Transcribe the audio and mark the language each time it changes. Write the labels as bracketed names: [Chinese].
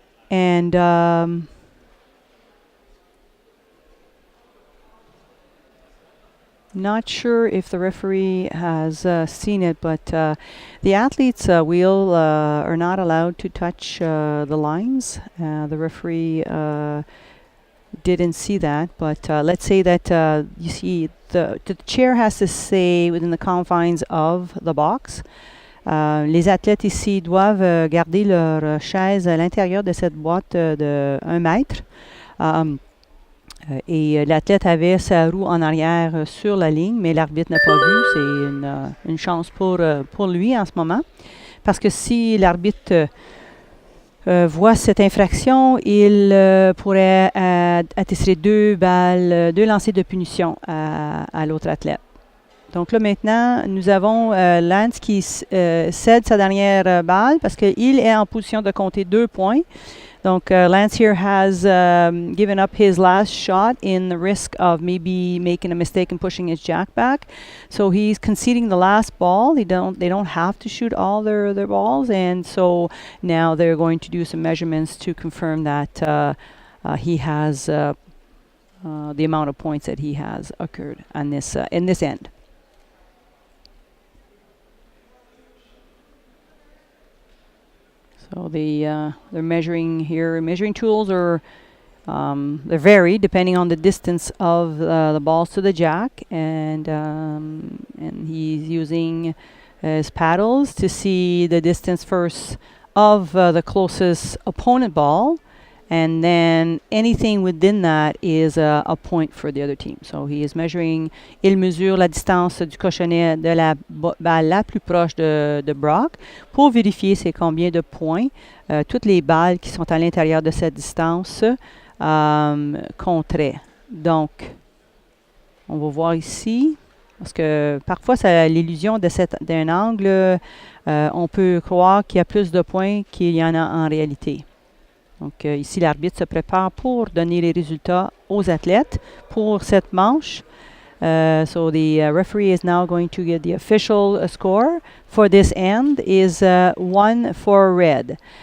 [English] And not sure if the referee has seen it, but the athletes' wheel are not allowed to touch the lines. The referee didn't see that, but let's say that you see the chair has to stay within the confines of the box. [French] Les athlètes ici doivent garder leur chaise à l'intérieur de cette boîte de 1 mètre. Et l'athlète avait sa roue en arrière sur la ligne, mais l'arbitre n'a pas vu. C'est une chance pour lui en ce moment. Parce que si l'arbitre voit cette infraction, il pourrait attester 2 lancers de punition à l'autre athlète. Donc là maintenant, nous avons Lance qui cède sa dernière balle parce qu'il est en position de compter 2 points. [English] Donc Lance here has given up his last shot in the risk of maybe making a mistake and pushing his jack back. So he's conceding the last ball. They don't have to shoot all their balls, and so now they're going to do some measurements to confirm that he has the amount of points that he has occurred on this in this end. So they're measuring here. Measuring tools are they vary depending on the distance of the balls to the jack, and he's using his paddles to see the distance first of the closest opponent ball, and then anything within that is a point for the other team. So he is measuring. [French] Il mesure la distance du cochonnet de la balle la plus proche de Brock pour vérifier c'est combien de points toutes les balles qui sont à l'intérieur de cette distance compteraient. Donc, on va voir ici, parce que parfois ça a l'illusion d'un angle, on peut croire qu'il y a plus de points qu'il y en a en réalité. Donc ici, l'arbitre se prépare pour donner les résultats aux athlètes pour cette manche. [English] So the referee is now going to get the official score for this end is 1 for red.